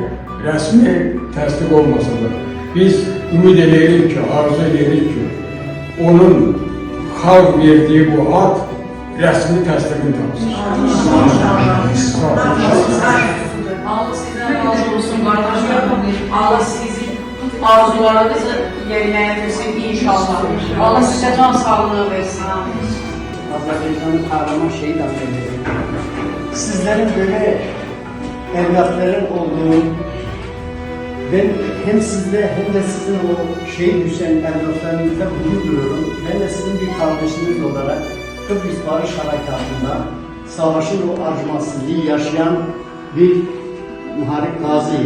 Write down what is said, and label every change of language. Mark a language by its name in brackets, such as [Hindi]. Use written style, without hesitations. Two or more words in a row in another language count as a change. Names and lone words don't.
[Azerbaijani] Rəsmi təsdiq olmasa da, biz ümid edirik ki, arzu edirik ki, onun xalq verdiği bu ad rəsmi təsdiqini tapsın. Allah sizdən razı olsun qardaşlar. Allah sizi arzularınızı yerinə yetirsin inşallah. Allah sizə can sağlığı versin. [Turkish] Azerbaycan'ın kahraman şehit anneleri. Sizlerin böyle evlatların olduğu, ben hem sizde hem de sizin o şehit düşen evlatlarınızda gurur duyuyorum. Ben de sizin bir kardeşiniz olarak Kıbrıs Barış Harekatı'nda savaşın o acımasızlığı yaşayan bir muharip gaziyim.